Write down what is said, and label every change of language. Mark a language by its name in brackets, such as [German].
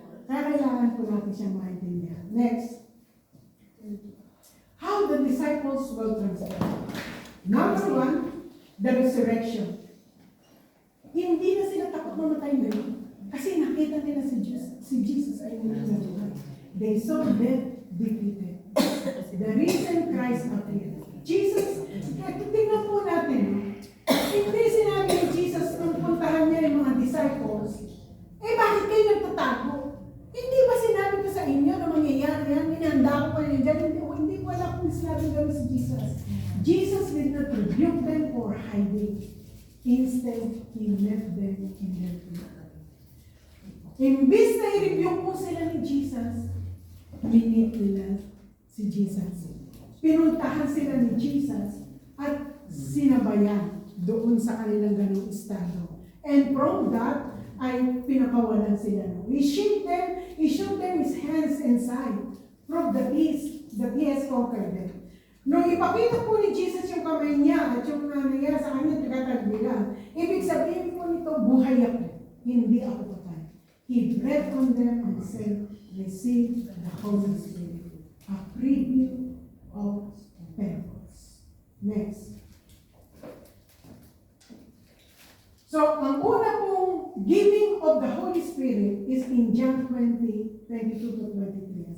[Filipino] Kaya kailangan po natin siyang maintindihan. [English] Next. How the disciples will transform. Number 1, the resurrection. [Filipino] Hindi na sila takot mamatay ngayon. Kasi nakita nila si Jesus ay nabuhay. [English] They saw death defeated. The reason Christ appeared. [Filipino] Jesus, tingnan po natin. Hindi sinabi ni Jesus nung puntahan niya yung mga disciples, bakit kayo nagtatago? Hindi ba sinabi ko sa inyo na mangyayari yan? Minahanda ko pa rin dyan. Hindi ko alam kung sinabi gano'n si Jesus. [English] Jesus did not rebuke them for hiding. Instead, He left them in their fear. [Filipino] imbis na i-review po sila ni Jesus, minit nila si Jesus. Pinuntahan sila ni Jesus at sinabayan doon sa kanilang ganong estado. [English] And from that, [Filipino] ay pinakawalan sila. [English] He showed them his hands and side. Prove that he has conquered them. [Filipino] Nung ipakita po ni Jesus yung kamay niya at yung niya sa kanya, tagatagbilan, ibig sabihin po nito, buhay ako. Hindi ako patay. [English] He breathed on them and said, receive the Holy Spirit. A preview of Pentecost. Next. So, [Filipino] ang una pong [English] giving of the Holy Spirit is in John 20, 22 to 23.